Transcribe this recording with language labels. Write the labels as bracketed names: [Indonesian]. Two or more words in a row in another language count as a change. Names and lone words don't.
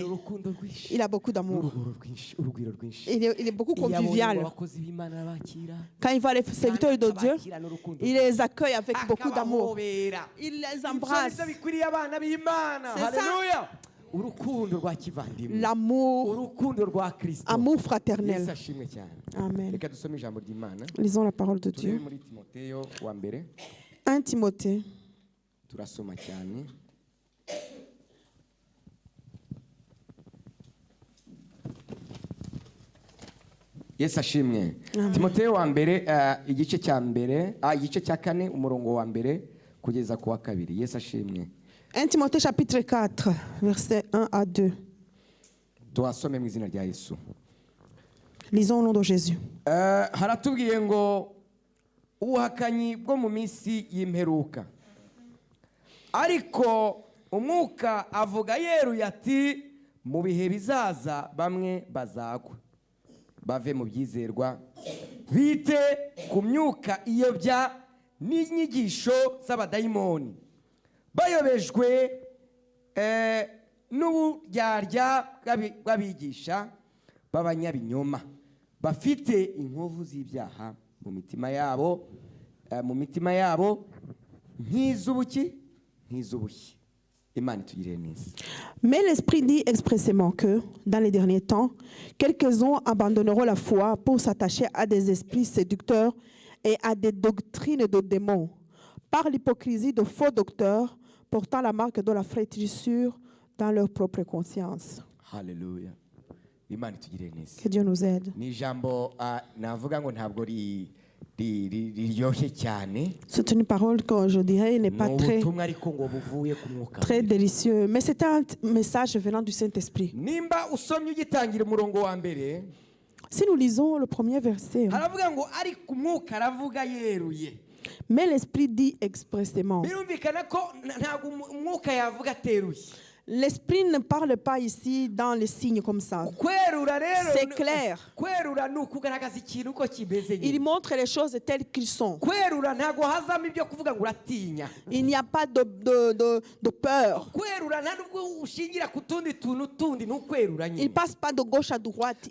[Kinyarwanda] Agira urukundo rwinshi. [French] il a beaucoup d'amour. [Kinyarwanda] Urugwiro rwinshi. [French] Il est beaucoup [Kinyarwanda] Iyo abonye [French] convivial. [Kinyarwanda] abakozi b'Imana bakira. [French] Quand il voit les serviteurs de Dieu, [Kinyarwanda] Abakira n'urukundo. [French] il les accueille avec beaucoup d'amour. [Kinyarwanda] Akabahobera. [French] Il les [Kinyarwanda] Ibyo [French] embrasse. [Kinyarwanda] nibyo bikwiriye abana b'Imana. [French] C'est ça. [Kinyarwanda] Haleluya. Urukundo rwa kivandimwe. [French] L'amour, [Kinyarwanda] Urukundo rwa Kristo. [French] amour fraternel. [Kinyarwanda] Yesu ashimwe cyane. Amen. Reka dusome ijambo ry'Imana. [French] Lisons la parole de [Kinyarwanda] Turebe [French] Dieu. [Kinyarwanda] muri Timoteyo wa mbere. [French] 1 Timothée, [Kinyarwanda] Turasoma cyane. Yesu ashimwe. Timoteyo wa mbere igice cya mbere igice cya kane umurongo wa mbere kugeza ku wa kabiri. Yesu ashimwe. [French] 1 Timothée chapitre 4, versets 1 à 2. [Kinyarwanda] Tuhasome mu izina rya Yesu. [French] Lisons au nom de Jésus. [Kinyarwanda] Haratubwiye ngo ubuhakanyi bwo mu minsi y'imperuka. Ariko umwuka avuga yeruye ati mu bihe bizaza bamwe bazagwa. Bave mu byizerwa bite ku myuka iyobya n'inyigisho z'abadayimoni. Bayobejwe n'uburyarya bw'abigisha b'abanyabinyoma. Bafite inkovu z'ibyaha mu mitima yabo nk'iz'ubuki nk'iz'ubushye. Imana itugirire neza. [French] Mais l'Esprit dit expressément que, dans les derniers temps, quelques-uns abandonneront la foi pour s'attacher à des esprits séducteurs et à des doctrines de démons, par l'hypocrisie de faux docteurs, portant la marque de la fraîcheur dans leur propre conscience. [Kinyarwanda] Hallelujah. Imana itugirire neza. [French] Que Dieu nous aide. [Kinyarwanda] Ni ijambo navuga ngo ntabwo riryoshye cyane. [French] C'est une parole que je dirais n'est pas très, [Kinyarwanda] ubutumwa ariko ngo buvuye ku mwuka. [French] très délicieux, mais c'est un message venant du Saint-Esprit. [Kinyarwanda] Nimba usomye ugitangira umurongo wa mbere, [French] si nous lisons le premier verset, [Kinyarwanda] haravuga ngo ariko umwuka aravuga yeruye. [French] Mais l'Esprit dit expressément. [Kinyarwanda] Birumvikana ko ntabwo umwuka yavuga ateruye. [French] L'Esprit ne parle pas ici dans les signes comme ça. C'est clair. Il montre les choses telles qu'elles sont. Il n'y a pas de peur. Il ne passe pas de gauche à droite.